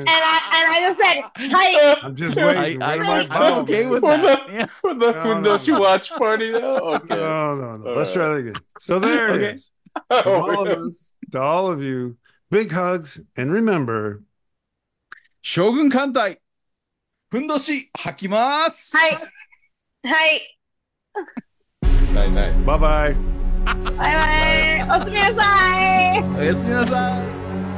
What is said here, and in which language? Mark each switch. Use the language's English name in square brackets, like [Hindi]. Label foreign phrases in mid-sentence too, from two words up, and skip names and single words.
[English] And I just said, hi. I'm just waiting. Where my I'm bow, okay man? with For that. the Yeah. for the No, Fundoshi no. watch party now. Okay. No. All Let's try right. that again. So there it Okay. is. From all of us to all of you, big hugs, and remember, [Japanese] Shogun Kantai. ふんどし穿きます. [English] Hi. Night night. bye-bye. Bye bye. [Japanese] おやすみなさい。おやすみなさい。